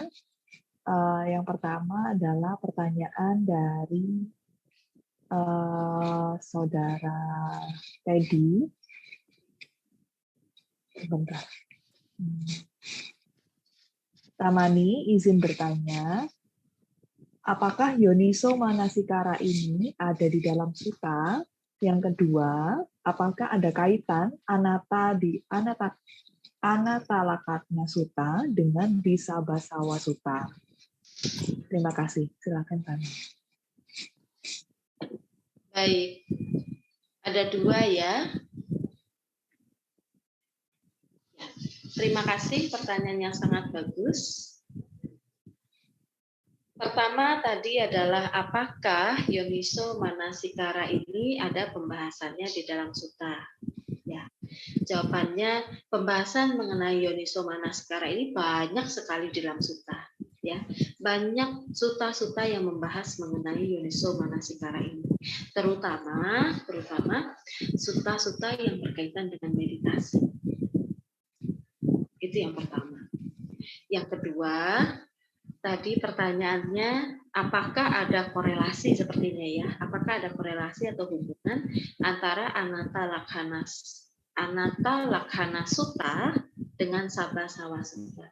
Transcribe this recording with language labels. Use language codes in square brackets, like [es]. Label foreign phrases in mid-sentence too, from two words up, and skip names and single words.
[id] Yang pertama adalah pertanyaan dari Saudara Teddy. Sebentar. Ramani izin bertanya, apakah [pi] yoniso manasikara [id] ini ada di dalam sutta? Yang kedua, apakah ada kaitan Anatalakkhana Sutta dengan Disabbasawa Sutta? Terima kasih. Silakan tanya. Baik, ada dua ya. Terima kasih, pertanyaan yang sangat bagus. Pertama tadi adalah apakah [pi] yoniso manasikara [id] ini ada pembahasannya di dalam sutta? Ya, jawabannya pembahasan mengenai [pi] yoniso manasikara [id] ini banyak sekali di dalam sutta. Ya, banyak sutta-sutta yang membahas mengenai [pi] yoniso manasikara [id] ini, terutama sutta-sutta yang berkaitan dengan meditasi. Itu yang pertama. Yang kedua, tadi pertanyaannya, apakah ada korelasi sepertinya ya? Apakah ada korelasi atau hubungan antara Anatalakkhana Sutta dengan Sabbasawa Sutta?